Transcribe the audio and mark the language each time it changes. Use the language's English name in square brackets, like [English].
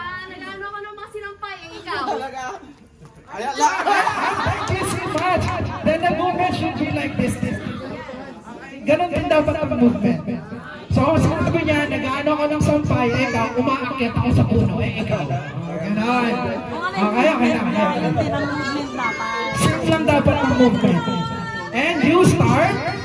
[Filipino] Nagano ako ng mga sinampay, ikaw. [English] Thank you so much! Then the movement should be like this. [Filipino] Ganon din dapat ang movement. So, sabi niya, nag-ano ako ng sampay, ikaw, umaakit ako sa puno, ikaw. Ganon. Okay na. Same lang dapat ang movement. [English] And you start.